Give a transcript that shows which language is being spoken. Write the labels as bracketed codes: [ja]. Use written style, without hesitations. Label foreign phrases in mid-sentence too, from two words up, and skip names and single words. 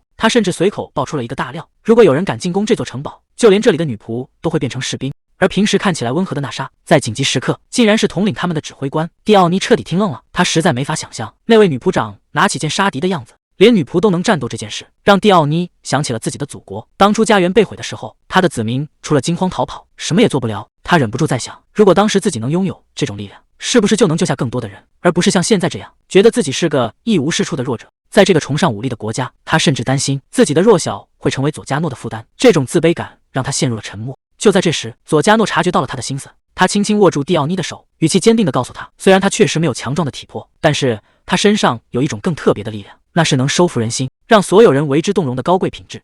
[zh] 他甚至隨口爆出了一個大料：如果有人敢進攻這座城堡，就連這裡的女僕都會變成士兵。而平時看起來溫和的娜莎，在緊急時刻竟然是統領他們的指揮官。蒂奧妮徹底聽愣了，他實在沒法想象那位女僕長拿起劍殺敵的樣子。連女僕都能戰鬥這件事，讓蒂奧妮想起了自己的祖國。當初家園被毀的時候，他的子民除了驚慌逃跑，什麼也做不了。他忍不住在想，如果當時自己能擁有這種力量，是不是就能救下更多的人，而不是像現在這樣，覺得自己是個一無是處的弱者。在這個崇尚武力的國家，他甚至擔心自己的弱小會成為佐加諾的負擔。這種自卑感讓他陷入了沉默。就在這時，佐加諾察覺到了他的心思，他輕輕握住蒂奧妮的手，語氣堅定地告訴他，雖然他確實沒有強壯的體魄，但是他身上有一種更特別的力量， 那是能收服人心，讓所有人為之動容的高貴品質。